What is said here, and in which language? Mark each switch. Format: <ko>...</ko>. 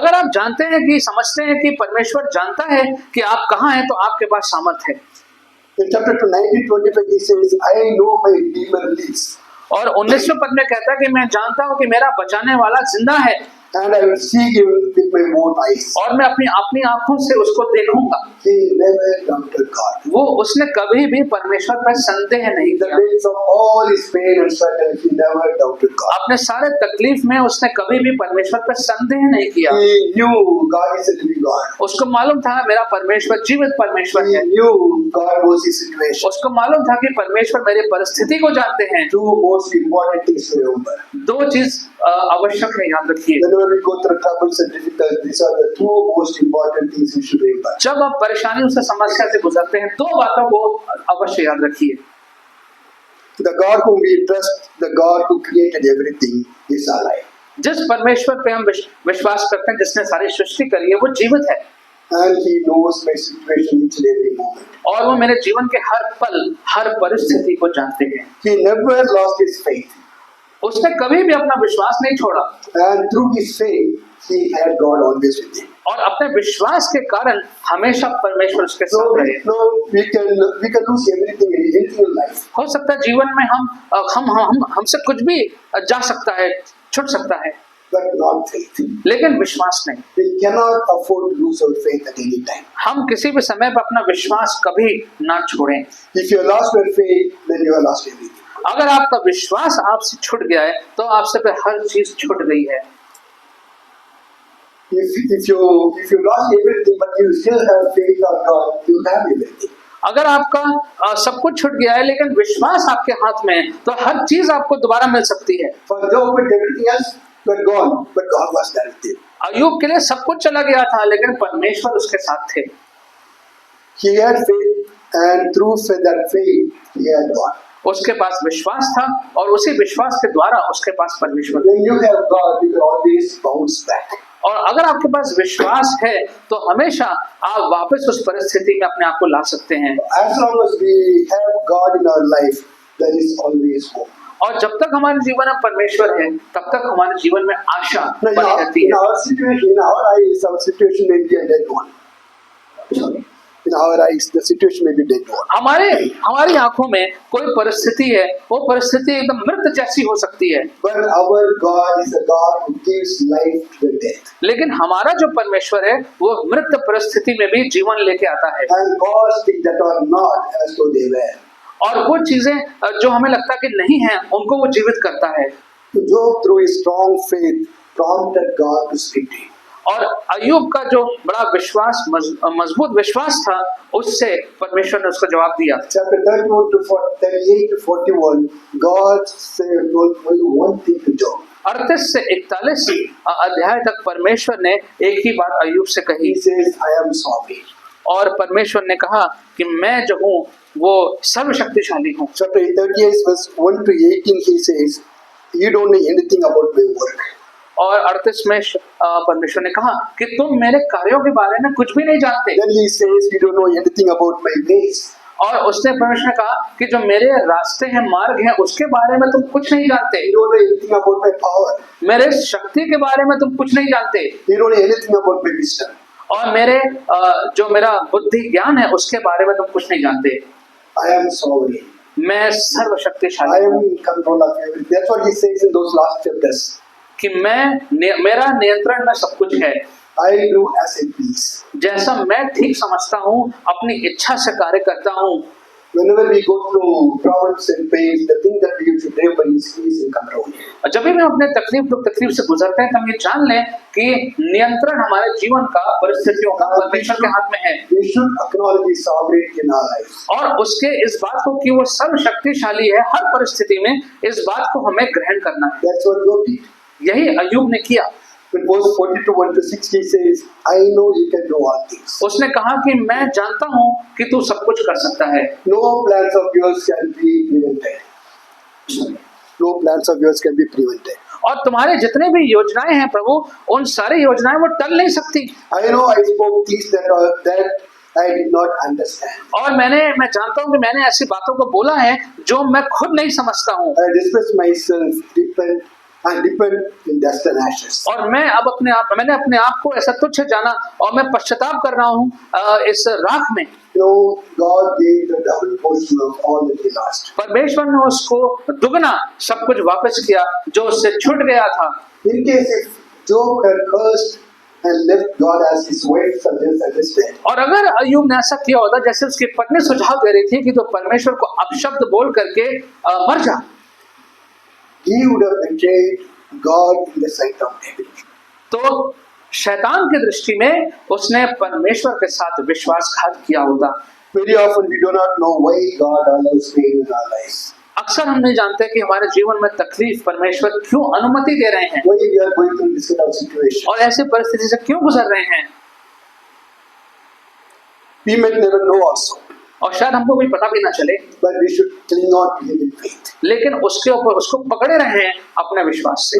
<hi>अगर आप जानते हैं कि समझते हैं कि परमेश्वर जानता है कि आप कहाँ हैं, तो आपके पास सामर्थ है।</hi> <en>In chapter 19:25 he says, I know my Redeemer lives.</en> <hi>और 19वें पद में कहता है कि मैं जानता हूँ कि मेरा बचाने वाला जिंदा है,</hi> <en>And I will see him with my own eyes.</en> <hi>और मैं अपनी आंखों से उसको देखूंगा।</hi> <en>He never doubted God.</en> <hi>वो उसने कभी भी परमेश्वर पर संदेह नहीं</hi> <en>In the</en> <hi>किया।</hi> <en>midst of all his pain and struggle, he never doubted God.</en> <hi>अपने सारे तकलीफ में उसने कभी भी परमेश्वर पर संदेह नहीं किया।</hi> <en>He knew God is a living God.</en> <hi>उसको मालूम था मेरा परमेश्वर जीवित परमेश्वर</hi> <en>He</en> <hi>है।</hi> <en>knew God knows his situation.</en> <hi>उसको मालूम था कि परमेश्वर मेरी परिस्थिति को जानते हैं।</hi> <en>Two most important things to remember.</en> <hi>दो चीज आवश्यक है, याद रखिए।</hi> <en>Whenever we go through troubles and difficulties, these are the two most important things we should remember.</en> <hi>जब आप परेशानियों से, समस्या से गुजरते हैं, दो बातों को अवश्य याद रखिए।</hi> <en>The God whom we trust, the God who created everything, is alive.</en> <hi>जिस परमेश्वर पे हम विश्वास करते हैं, जिसने सारी सृष्टि करी है, वो जीवित है</hi> <en>And he knows my situation each and every moment.</en> <hi>और वो मेरे जीवन के हर पल, हर परिस्थिति को जानते हैं।</hi> <en>He never lost his faith.</en> <hi>उसने कभी भी अपना विश्वास नहीं छोड़ा</hi> <en>And through his faith, he had God always with him.</en> <hi>और अपने विश्वास के कारण हमेशा परमेश्वर उसके</hi> <en>So,</en> <hi>साथ रहे।</hi> <en>no, we can lose everything in life.</en> <hi>हो सकता है जीवन में हमसे कुछ भी जा सकता है, छूट सकता है,</hi> <en>But not faith.</en> <hi>लेकिन विश्वास नहीं।</hi> <en>We cannot afford to lose our faith at any time.</en> <hi>हम किसी भी समय पर अपना विश्वास कभी ना छोड़ें।</hi> <en>If you have lost your faith, then you have lost everything.</en> <hi>अगर आपका विश्वास आपसे छूट गया है तो आपसे पे हर चीज छूट गई है।</hi> <en>If you lost everything, but you still have faith of God, you have everything.</en> <hi>अगर आपका सब कुछ छूट गया है लेकिन विश्वास आपके हाथ में है, तो हर चीज आपको दोबारा मिल सकती है।</hi> <en>For Job, with everything else, were gone, but God was there with him.</en> <hi>अय्यूब के लिए सब कुछ चला गया था, लेकिन परमेश्वर उसके साथ थे।</hi> <en>He had faith, and through that faith, he had God.</en> <hi>उसके पास विश्वास था और उसी विश्वास के द्वारा उसके पास परमेश्वर।</hi> <en>When you have God, you can always bounce back.</en> <hi>और अगर आपके पास विश्वास है तो हमेशा आप वापस उस परिस्थिति में अपने आप को ला सकते हैं।</hi> <en>As long as we have God in our life, there is always hope.</en> <hi>और जब तक हमारे जीवन में परमेश्वर है, तब तक हमारे जीवन में आशा</hi> <en>Now,</en> <hi>बनी रहती</hi> <en>in</en> <hi>है।</hi> <en>our situation, in our eyes, our situation may be a dead one. In our eyes, the situation may be dead one.</en> <hi>हमारी आंखों में कोई परिस्थिति है, वो परिस्थिति एकदम मृत जैसी हो सकती है,</hi> <en>But our God is a God who gives life to the dead.</en> <hi>लेकिन हमारा जो परमेश्वर है वो मृत परिस्थिति में भी जीवन लेके आता है।</hi> <en>And cause things that are not as though they were.</en> <hi>और वो चीजें जो हमें लगता कि नहीं है, उनको वो जीवित करता है।</hi> <en>Job, through his strong faith, prompted God to speak to him.</en> <hi>और अय्यूब का जो बड़ा विश्वास, मजबूत विश्वास था, उससे परमेश्वर ने उसको जवाब दिया।</hi> <en>Chapter 31 to 38 to 41, God said, told only one thing to Job.</en> <hi>38 से 41 अध्याय तक परमेश्वर ने एक ही बात अय्यूब से कही।</hi> <en>He says, I am sorry.</en> <hi>और परमेश्वर ने कहा कि मैं जो हूँ वो सर्वशक्तिशाली हूँ।</hi> <en>Chapter 38 verse 1 to 18, he says, you don't know anything about my work.</en> <hi>और 38 में परमेश्वर ने कहा कि तुम मेरे कार्यों के बारे में कुछ भी नहीं जानते।</hi> <en>Then he says, you don't know anything about my ways.</en> <hi>और उसने परमेश्वर ने कहा कि जो मेरे रास्ते हैं, मार्ग हैं, उसके बारे में तुम कुछ नहीं जानते।</hi> <en>You don't know anything about my power.</en> <hi>मेरे शक्ति के बारे में तुम कुछ नहीं जानते।</hi> <en>You don't know anything about my wisdom.</en> <hi>और जो मेरा बुद्धि ज्ञान है, उसके बारे में तुम कुछ नहीं जानते।</hi> <en>I am sorry.</en> <hi>मैं</hi> <en>I</en> <hi>सर्वशक्तिशाली</hi> <en>am</en> <hi>हूँ</hi> <en>in control of everything. That's what he says in those last chapters.</en> <hi>कि मेरा नियंत्रण में सब कुछ है।</hi> <en>I do as I please.</en> <hi>जैसा मैं ठीक समझता हूँ, अपनी इच्छा से कार्य करता हूँ।</hi> <en>Whenever we go through problems and pains, the thing that we should remember is He is in control.</en> <hi>जब भी हम अपने तकलीफ से गुजरते हैं, तो हम ये जान लें कि नियंत्रण हमारे जीवन का, परिस्थितियों का परमेश्वर के हाथ में है।</hi> <en>We should acknowledge His sovereignty in our life.</en> <hi>और उसके इस बात को कि वो सर्वशक्तिशाली है हर परिस्थिति में, इस बात को हमें ग्रहण करना है।</hi> <en>That's what Job did.</en> <hi>यही अय्यूब ने किया।</hi> <en>When verse 42 1 to 6, he says, I know you can do all things.</en> <hi>उसने कहा कि मैं जानता हूँ कि तू सब कुछ कर सकता है।</hi> <en>No plans of yours can be prevented. No plans of yours can be prevented.</en> <hi>और तुम्हारे जितने भी योजनाएं हैं प्रभु, उन सारी योजनाएं वो टल नहीं सकती।</hi> <en>I know I spoke things that I did not understand.</en> <hi>और मैं जानता हूँ कि मैंने ऐसी बातों को बोला है जो मैं खुद नहीं समझता हूँ।</hi> <en>I dismiss myself, depend in dust and ashes.</en> <hi>और मैंने अपने आप को ऐसा तुच्छ जाना और मैं पश्चाताप कर रहा हूँ इस राख में।</hi> <en>No, God gave the double portion of all that he lost.</en> <hi>परमेश्वर ने उसको दुगना सब कुछ वापस किया जो उससे छूट गया था।</hi> <en>In case if Job had cursed and left God as his wife suggested,</en> <hi>और अगर अय्यूब ने ऐसा किया होता जैसे उसकी पत्नी सुझाव दे रही थी कि तो परमेश्वर को अपशब्द बोल करके मर जा,</hi> <en>he would have betrayed God in the sight of David.</en> <hi>तो शैतान की दृष्टि में उसने परमेश्वर के साथ विश्वासघात किया होता।</hi> <en>Very often we do not know why God allows pain in our lives.</en> <hi>अक्सर हम नहीं जानते कि हमारे जीवन में तकलीफ परमेश्वर क्यों अनुमति दे रहे हैं</hi> <en>Why we are going through this kind of situation.</en> <hi>और ऐसी परिस्थिति से क्यों गुजर रहे हैं।</hi> <en>We might never know also,</en> <hi>और शायद हमको भी पता भी ना चले,</hi> <en>but we should cling on to Him in faith.</en> <hi>लेकिन उसके ऊपर उसको पकड़े रहे हैं अपने विश्वास से।</hi>